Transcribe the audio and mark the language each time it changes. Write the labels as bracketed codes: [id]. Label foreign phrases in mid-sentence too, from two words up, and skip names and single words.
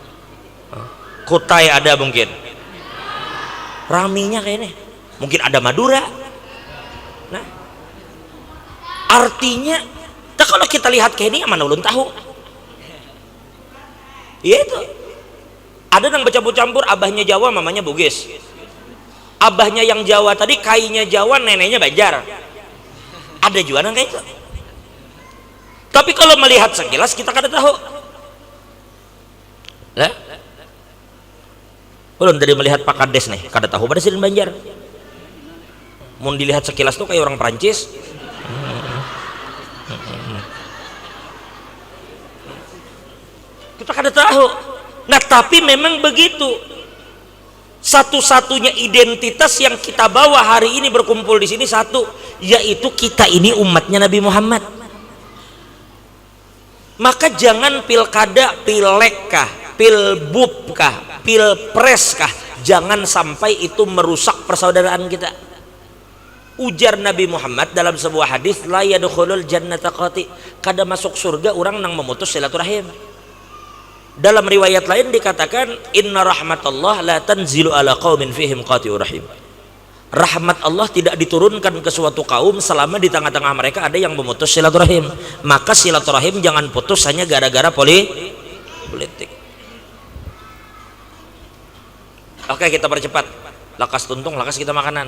[id] Kutai ada mungkin, raminya kayaknya. Mungkin ada Madura. Nah, artinya kalau kita lihat kayak ini mana ulun tahu. Iya itu. Ada yang bercampur-campur, abahnya Jawa, mamanya Bugis. Abahnya yang Jawa tadi, kainya Jawa, neneknya Banjar. Ada juga yang kayak itu. Tapi kalau melihat sekilas kita kada tahu. [bjn] Lah, ulun dari melihat Pak Kades nih, kada tahu pada Sidin Banjar. [id] Mau dilihat sekilas tuh kayak orang Perancis. Kita kada tahu. Nah, tapi memang begitu. Satu-satunya identitas yang kita bawa hari ini berkumpul di sini satu, yaitu kita ini umatnya Nabi Muhammad. Maka jangan pilkada, pilekkah, pilbubkah, pilpreskah, jangan sampai itu merusak persaudaraan kita. Ujar Nabi Muhammad dalam sebuah hadis, [ar] لا يدخل الجنة قاطع, [bjn] kada masuk surga orang nang memutus silaturahim. [id] Dalam riwayat lain dikatakan, [ar] إن رحمة الله لا تنزل على قوم فيهم قاطع الرحم. [id] Rahmat Allah tidak diturunkan ke suatu kaum selama di tengah-tengah mereka ada yang memutus silaturahim. Maka silaturahim jangan putus hanya gara-gara politik. Oke, kita percepat. [bjn] Lakas tuntung, lakas kita makanan.